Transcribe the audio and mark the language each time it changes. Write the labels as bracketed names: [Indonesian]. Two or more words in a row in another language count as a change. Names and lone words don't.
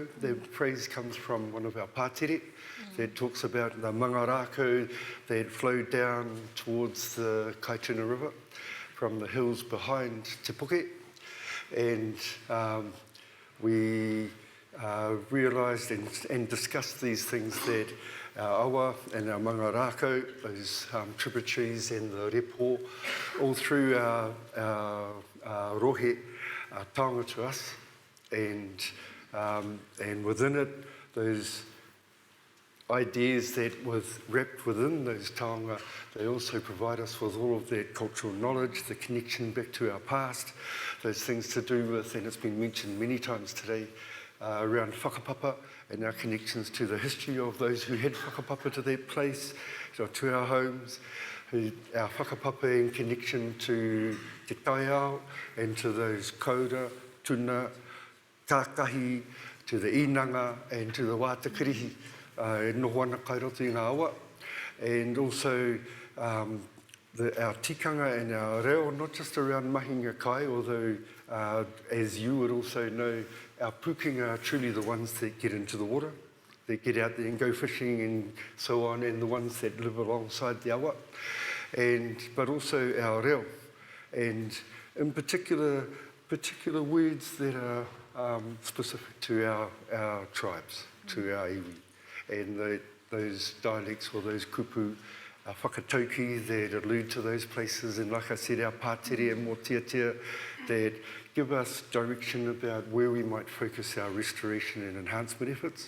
[English] The phrase comes from one of our pātere that talks about the mangarako that flowed down towards the Kaituna River from the hills behind Te Puke. And we realised and discussed these things that our awa and our mangarako, those tributaries and the repo, all through our rohe, taonga to us, and within it, those ideas that was wrapped within those taonga, they also provide us with all of that cultural knowledge, the connection back to our past, those things to do with, and it's been mentioned many times today, around whakapapa and our connections to the history of those who had whakapapa to their place, to our homes, our whakapapa in connection to [Māori] te kaiawa [English] and to those [Māori] kōura, tuna, kākahi, [English] to the [Māori] īnanga [English] and to the [Māori] wātakirihi, e noho ana kai roto i ngā awa. [English] And also our tikanga and our reo, not just around [Māori] mahinga kai, [English] although as you would also know, our pūkenga are truly the ones that get into the water, that get out there and go fishing and so on, and the ones that live alongside the awa. But also our reo, and in particular words that are specific to our tribes, to our iwi, and those dialects or those kupu, our whakatauki that allude to those places, and like I said, our pātere and mōtiatia that give us direction about where we might focus our restoration and enhancement efforts.